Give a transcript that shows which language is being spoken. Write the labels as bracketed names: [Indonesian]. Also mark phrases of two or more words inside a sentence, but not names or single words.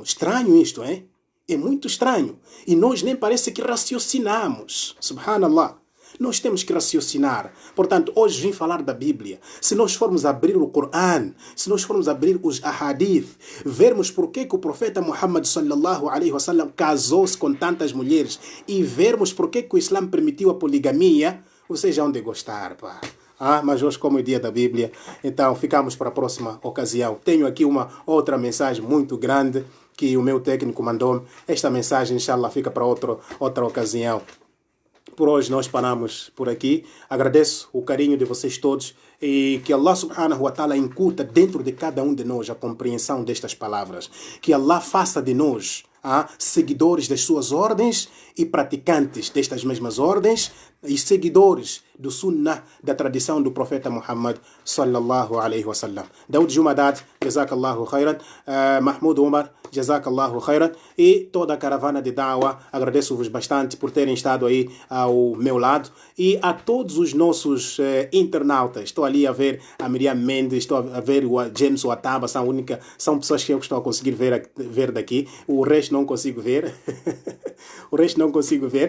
[Portuguese] Estranho isto, é? É muito estranho. E nós nem parece que raciocinamos. Subhanallah. Nós temos que raciocinar. Portanto, hoje vim falar da Bíblia. Se nós formos abrir o Coran, se nós formos abrir os ahadith, vermos por que o profeta Muhammad [Arabic] صلى الله عليه وسلم [Portuguese] casou-se com tantas mulheres e vermos por que o Islã permitiu a poligamia, vocês já vão de gostar, pá. Mas hoje, como é dia da Bíblia, então ficamos para a próxima ocasião. Tenho aqui uma outra mensagem muito grande que o meu técnico mandou-me. Esta mensagem, inshallah, fica para outra ocasião. Por hoje nós paramos por aqui. Agradeço o carinho de vocês todos e que Allah [Arabic] سبحانه وتعالى [Portuguese] incuta dentro de cada um de nós a compreensão destas palavras. Que Allah faça de nós seguidores das suas ordens e praticantes destas mesmas ordens e seguidores do sunnah, da tradição do profeta Muhammad [Arabic] صلى الله عليه وسلم. [Portuguese] Daoud Jumadat, [Arabic] جزاك الله خيرا. [Portuguese] Mahmoud Umar, [Arabic] جزاك الله خيرا. [Portuguese] E toda a caravana de Da'wah, agradeço-vos bastante por terem estado aí ao meu lado. E a todos os nossos internautas, estou ali a ver a Miriam Mendes, estou a ver o James Wataba, são pessoas que eu estou a conseguir ver daqui. O resto não consigo ver. O resto não consigo ver.